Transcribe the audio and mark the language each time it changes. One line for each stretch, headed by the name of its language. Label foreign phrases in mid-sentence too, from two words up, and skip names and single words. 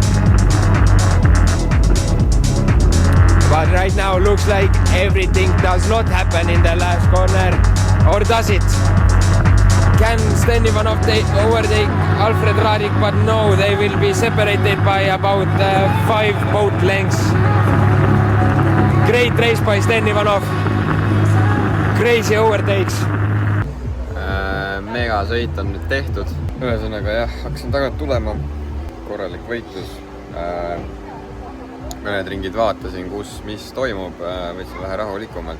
English: But right now looks like everything does not happen in the last corner. Or does it? Can Sten Ivanov overtake Alfred Radik? But no, they will be separated by about 5 boat lengths. Great race by Sten Ivanov. Crazy overtakes.
Estonian: Megasõit on nüüd tehtud. Ühesõnaga jah, hakkasin tagant tulema. Korralik võitlus. Mõned ringid vaatasin, mis toimub, võtsin vähe rahulikumalt.